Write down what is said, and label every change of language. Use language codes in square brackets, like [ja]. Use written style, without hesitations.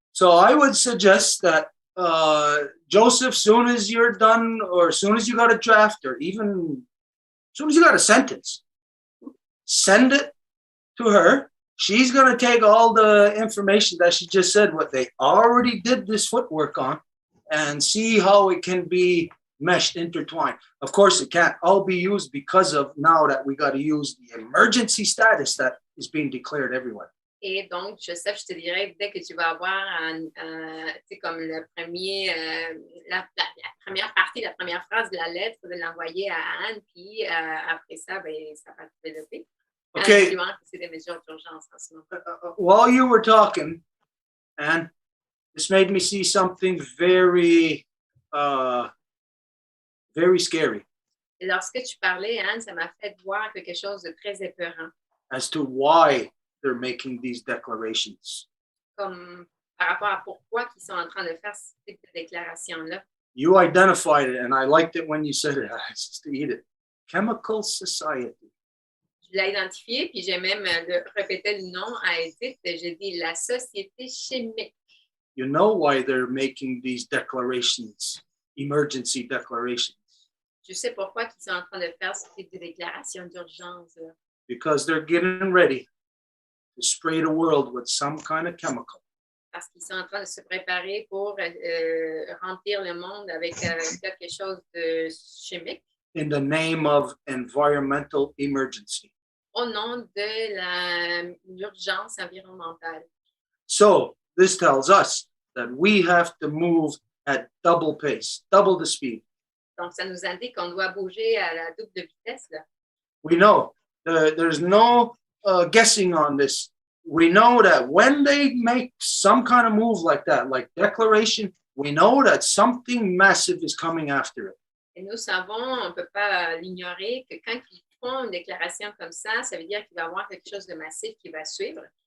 [en] So I would suggest that Joseph, soon as you're done, or as soon as you got a draft, or even as soon as you got a sentence, send it to her. She's going to take all the information that she just said, what they already did this footwork on, and see how it can be meshed, intertwined. Of course, it can't all be used because of now that we got to use the emergency status that is being declared everywhere. [fr] Et donc, Joseph, je te dirais, dès que tu vas avoir, comme le premier, la première partie, la première phrase de la lettre, de l'envoyer à Anne, puis après ça, ça va se développer. [en] Okay. [fr] C'est des mesures d'urgence en ce moment. [en] While you were talking, Anne, this made me see something very, very scary. [fr] Et lorsque tu parlais, Anne, ça m'a fait voir quelque chose de très épeurant. [en] As to why they're making these declarations. [fr] Comme par rapport à pourquoi ils sont en train de faire cette déclaration-là. [en] You identified it, and I liked it when you said it. It's just to eat it. Chemical society. [fr] Je l'ai identifié, puis j'ai même répété le nom à Edith. J'ai dit la société chimique. [en] You know why they're making these declarations, emergency declarations. [fr] Je sais pourquoi ils sont en train de faire des déclarations d'urgence. [en] Because they're getting ready to spray the world with some kind of chemical. [fr] Parce qu'ils sont en train de se préparer pour remplir le monde avec quelque chose de chimique. [en] In the name of environmental emergency. [fr] Au nom de l'urgence environnementale. [en] So this tells us that we have to move at double pace, double the speed. [fr] Donc, ça nous indique qu'on doit bouger à la double vitesse. Là. [en] We know there's no guessing on this. We know that when they make some kind of move like that, like declaration, we know that something massive is coming after it. [fr] Et nous savons, on ne peut pas l'ignorer, que quand ils font une déclaration comme ça veut dire qu'il va y avoir quelque chose de massif qui va suivre.